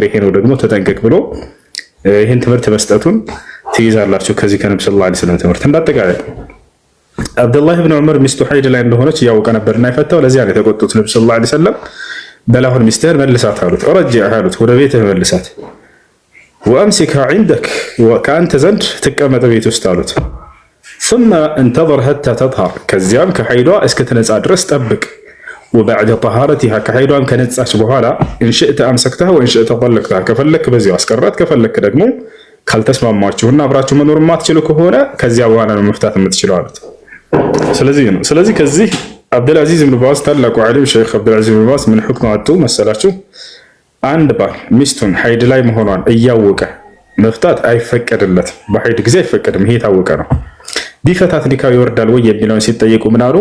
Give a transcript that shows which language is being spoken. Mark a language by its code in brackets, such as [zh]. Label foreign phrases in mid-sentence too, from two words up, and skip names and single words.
[am] ይሄ ነው ደግሞ ተጠንቀቅ ብሎ ይህን ትምህርት መስጠቱን ትይዛላችሁ ከዚህ ከነብዩ [ar] صلى الله عليه وسلم [am] ትምህርት። እንዳጠቃላይ አብዱላህ ብን ዑመር ሚስቱ ሐይድ ላይ እንደሆነች እያወቀ ነበርና የፈታው። ለዚያ ነው የተቆጡት ነብዩ [ar] صلى الله عليه وسلم። [am] በላሁን ሚስትህን መልሳት አሉት። ረጅዕሃ አሉት፣ ወደ ቤትህ መልሳት። [ar] وأمسكها عندك፣ [am] ከአንተ ዘንድ ትቀመጥ ቤት ውስጥ አሉት። [ar] ثم انتظر حتى تطهر፣ [am] ከዚያም ከሐይዷ እስክትነጻ ድረስ ጠብቅ። [ar] وبعد طهارتها [am] ከሐይዷም ከነጻች በኋላ [ar] إن شئت أمسكتها وإن شئت طلقتها፣ [am] ከፈለክ በዚያው አስቀራት፣ ከፈለክ ደግሞ ካልተስማማችሁና አብራችሁ መኖር ማትችሉ ከሆነ ከዚያ በኋላ ነው መፍታት የምትችለው አሉት። ስለዚህ ከዚህ አብዱልአዚዝ ብን ባዝ ታላቁ ዓሊም ሼክ አብዱልአዚዝ ብን ባዝ ምን ሁክም አጡ መሰላችሁ? አንድ ባል ሚስቱን ሐይድ ላይ መሆኗን እያወቀ መፍታት አይፈቀድለትም። በሐይድ ጊዜ አይፈቀድም። ይሄ የታወቀ ነው። ቢፈታት ኒካው ይወርዳል ወይ የሚለውን ሲጠየቁ ምን አሉ?